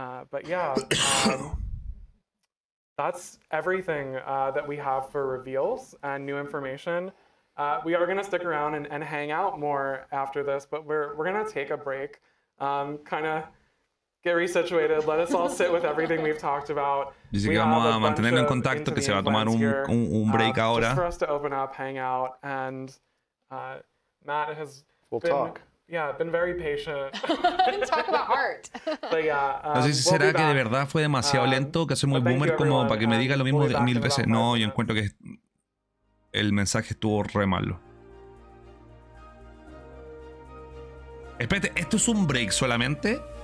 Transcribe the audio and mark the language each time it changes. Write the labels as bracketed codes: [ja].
[en] But yeah, that's everything that we have for reveals and new information. We are going to stick around and hang out more after this, but we're going to take a break, kind of get resituated, let us all sit with everything we've talked about. [es] Dice que vamos a mantenerlo en contacto, que se va a tomar un break ahora. [en] Just for us to open up, hang out, and Matt has been very patient. Talk about art. But yeah, [es] No sé si será que de verdad fue demasiado lento, que soy muy boomer como para que me diga lo mismo 1000 veces. No, yo encuentro que el mensaje estuvo re malo. Espérate, ¿esto es un break solamente?